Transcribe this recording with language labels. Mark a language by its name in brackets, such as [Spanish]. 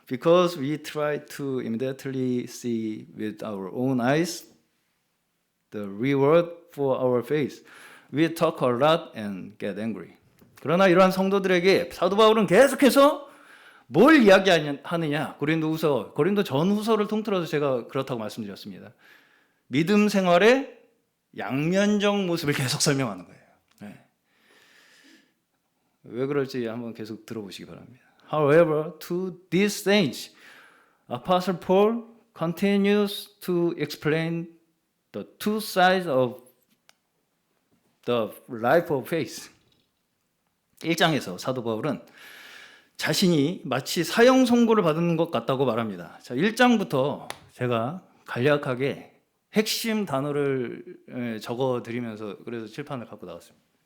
[English] Because we try to immediately see with our own eyes the reward for our faith. We talk a lot and get angry. [Korean] 그러나 이러한 성도들에게 사도 바울은 계속해서 뭘 이야기하느냐. 고린도 전후서를 통틀어서 제가 그렇다고 말씀드렸습니다. 믿음 생활의 양면적 모습을 계속 설명하는 거예요. 네. 왜 그럴지 한번 계속 들어보시기 바랍니다. [English] However, to these things, Apostle Paul continues to explain the two sides of the life of faith. [Korean] 1장에서 사도 바울은 자신이 마치 사형 선고를 받은 것 같다고 말합니다. 자, 1장부터 제가 간략하게 핵심 단어를 적어 드리면서 그래서 칠판을 갖고 나왔습니다.